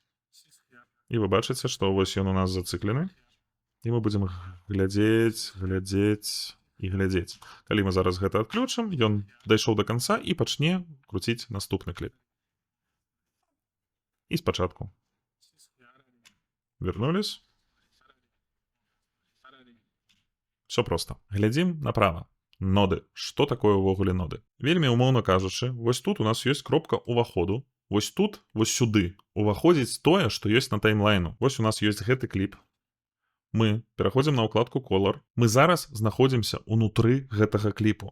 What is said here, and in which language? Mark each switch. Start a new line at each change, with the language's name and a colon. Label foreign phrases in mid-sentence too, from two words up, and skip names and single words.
Belarusian: І вы бачыце, што вось ён у нас зацыклены. І мы будзем глядзець. Калі мы зараз гэта адключым, ён дайшоў да канца і пачне круціць наступны кліп. І спачатку.
Russian: Вернулись. Все просто.
Belarusian: Глядзім направа. Ноды. Што такое ўвогуле ноды? Вельмі умоўна кажучы, вось тут у нас ёсць кропка ўваходу. Вось тут, вось сюды уваходзіць тое, што ёсць на таймлайну. Вось у нас ёсць гэты кліп. Мы пераходзім на ўкладку Color. Мы зараз знаходзімся ўнутры гэтага кліпу.